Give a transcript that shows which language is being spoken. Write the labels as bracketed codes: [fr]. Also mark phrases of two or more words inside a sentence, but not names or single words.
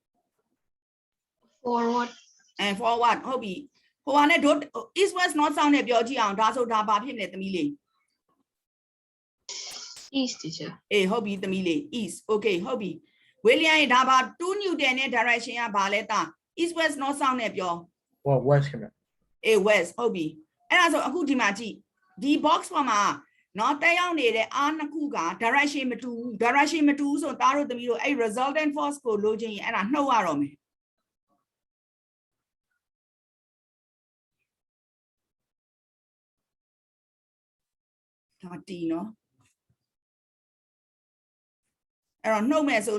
[my] forward forward ဟုတ်ပြီဟိုဟာနဲ့တို့ [en] east west north south [my] နဲ့ပြောကြည့်အောင်ဒါဆိုဒါဘာဖြစ်မလဲသမီးလေး [en] east teacher [my] ဟုတ်ပြီသမီးလေး [en] east okay [my] ဟုတ်ပြီဝီလီယံဒါဘာ2 newton နဲ့ direction ကဘာလဲတာ [en] east west north south [my] နဲ့ပြော west ခင်ဗျ west ဟုတ်ပြီအဲ့ဒါဆိုအခုဒီမှာကြည့်ဒီ box ပေါ်မှာနော်တက်ရောက်နေတဲ့အားနှစ်ခုက direction မတူဘူး direction မတူဘူးဆိုသားတို့သမီးတို့အဲ့ resultant force ကိုလိုချင်ရင်အဲ့ဒါနှုတ်ရတော့မယ်ဒါတီနော်အဲ့တော့နှုတ်မယ်ဆို